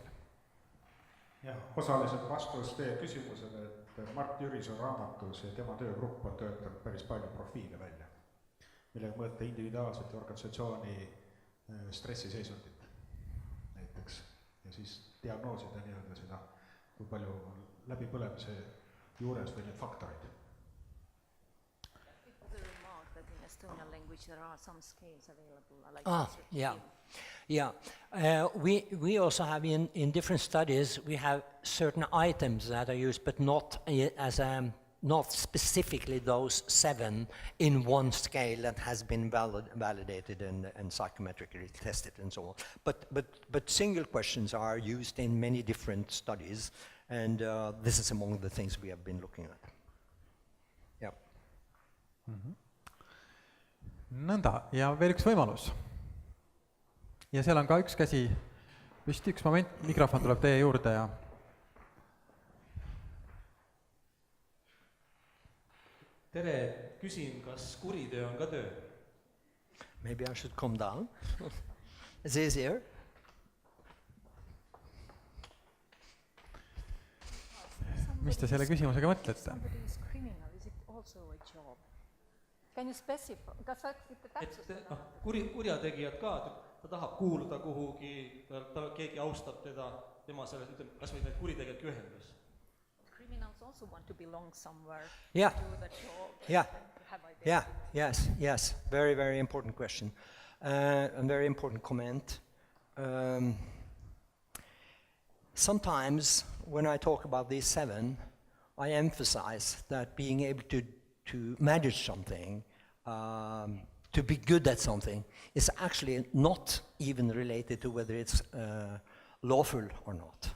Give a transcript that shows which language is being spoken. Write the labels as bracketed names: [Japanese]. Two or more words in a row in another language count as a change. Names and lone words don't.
[Estonian] Jah, osaliselt vastus teie küsimusele, et Mart Jürisoo raamatus ja tema töögrupp on töötanud päris palju profiile välja, millega mõõta individuaalselt organisatsiooni stressiseisundit näiteks ja siis diagnoosida nii-öelda seda, kui palju on läbipõlemise juures või need faktorid. [English] Estonian language, there are some scales available. Like Yeah. We also have in different studies, we have certain items that are used, but not as not specifically those 7 in one scale that has been validated and psychometrically tested and so on. But single questions are used in many different studies, and this is among the things we have been looking at. Yeah. Mm-hmm. [Estonian] Nõnda, ja veel üks võimalus. Ja seal on ka üks käsi püsti, üks moment, mikrofon tuleb teie juurde ja Tere, küsin, kas kuritöö on ka töö? [English] Maybe I should come down. It's easier. [Estonian] mis te selle küsimusega mõtlete? [English] Somebody is criminal, is it also a job? Can you specify? [Estonian] Kas saaksite täpsustada? Kurjategijad ka, ta tahab kuuluda kuhugi, keegi austab teda, tema selles, ütleme, kas või need kuritegijad ühendas. [English] Criminals also want to belong somewhere, Yeah. do the job, Yeah. have identity. Yeah, yes. Very, very important question. A very important comment. Sometimes when I talk about these 7, I emphasize that being able to manage something, to be good at something, is actually not even related to whether it's lawful or not.